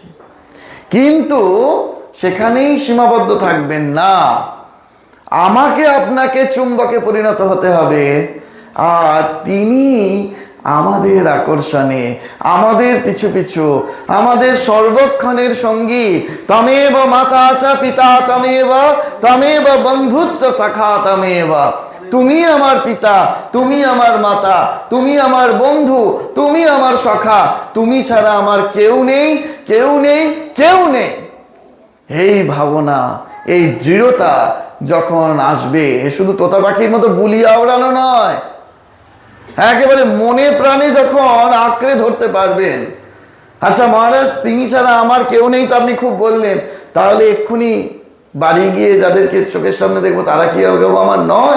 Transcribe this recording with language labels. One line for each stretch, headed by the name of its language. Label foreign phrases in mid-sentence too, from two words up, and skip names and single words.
Bangla: কিন্তু সেখানেই সীমাবদ্ধ থাকবেন না, আমাকে আপনাকে চুম্বকে পরিণত হতে হবে। আর তিনি আমাদের আকর্ষণে, আমাদের পিছু পিছু, আমাদের সর্বক্ষণের সঙ্গী।
Sanskrit: তমেব মাতা চ পিতা তমেব, তমেব বন্ধুস্য সখা তমেব।
Bangla: তুমি আমার পিতা, তুমি আমার মাতা, তুমি আমার বন্ধু, তুমি আমার সখা, তুমি ছাড়া আমার কেউ নেই, কেউ নেই, কেউ নেই। এই ভাবনা, এই দৃঢ়তা যখন আসবে, শুধু তোতা পাখির মতো বুলি আওড়ানো নয়, একেবারে মনে প্রাণে যখন আঁকড়ে ধরতে পারবেন, আচ্ছা মহারাজ তিনি ছাড়া আমার কেউ নেই তো আপনি খুব বললেন, তাহলে এক্ষুনি বাড়ি গিয়ে যাদেরকে চোখের সামনে দেখবো তারা কি কেউ আমার নয়?